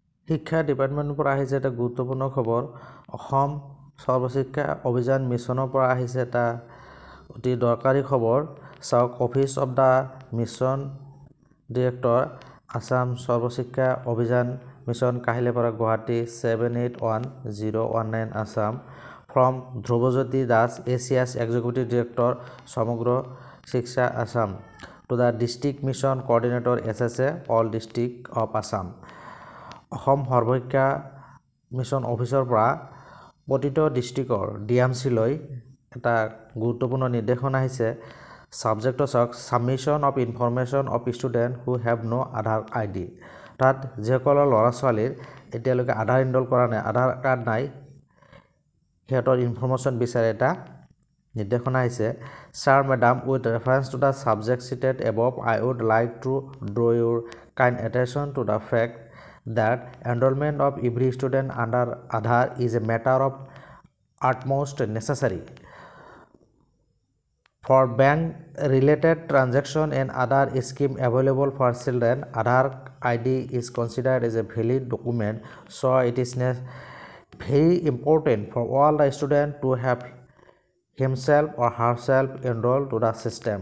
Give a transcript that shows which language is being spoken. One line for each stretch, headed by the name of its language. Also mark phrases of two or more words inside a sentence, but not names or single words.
Assamese: শিক্ষা ডিপাৰ্টমেণ্টৰ পৰা আহিছে এটা গুৰুত্বপূৰ্ণ খবৰ অসম সৰ্বশিক্ষা অভিযান মিছনৰ পৰা আহিছে এটা অতি দৰকাৰী খবৰ চাওক
English: Office of the Mission Director
Assamese: আসাম সৰ্বশিক্ষা অভিযান মিছন কাহিলেপাৰা গুৱাহাটী 781019 আসাম
English: from Dhrubajyoti Das ACS Executive Director Samagro Shiksha Assam to the District Mission Coordinator SSA all District of Assam
Assamese: অসম সৰ্বশিক্ষা মিছন অফিচৰ পৰা প্ৰতিটো ডিস্ট্ৰিক্টৰ ডিএমসি লৈ এটা গুৰুত্বপূৰ্ণ নিৰ্দেশনা আহিছে
English: subject of submission of information of student who have no Aadhaar ID
Assamese: তাত যেসকল ল'ৰা ছোৱালীৰ এতিয়ালৈকে আধাৰ ইনৰোল কৰা নাই আধাৰ কাৰ্ড নাই হেতৰ ইনফৰমেশন বিচাৰে এটা নিৰ্দেশনা আহিছে
English: Sir Madam with reference to the subject cited above I would like to draw your kind attention to the fact that enrollment of every student under Aadhaar is a matter of utmost necessary. For bank-related transaction and other scheme available for children, Aadhaar ID is considered as a valid document, so it is very important for all the students to have himself or herself enrolled to the system.